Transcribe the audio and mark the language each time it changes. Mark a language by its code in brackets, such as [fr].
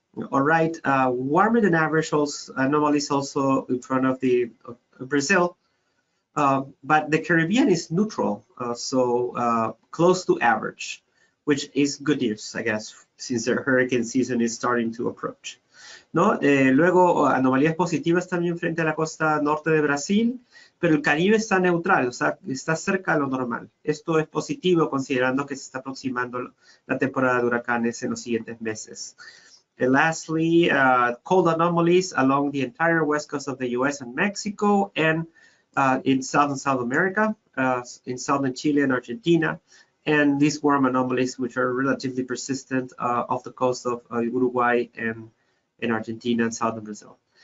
[en] All right, warmer than average anomalies also in front of Brazil, but the Caribbean is neutral, so close to average, which is good news, I guess, since the hurricane season is starting to approach, ¿no? [es] Luego, anomalías positivas también frente a la costa norte de Brasil, pero el Caribe está neutral, o sea, está cerca de lo normal. Esto es positivo considerando que se está aproximando la temporada de huracanes en los siguientes meses. [en] And lastly, cold anomalies along the entire west coast of the U.S. and Mexico, and in South and South America, in southern Chile and Argentina, and these warm anomalies, which are relatively persistent off the coast of Uruguay and in Argentina and southern Brazil.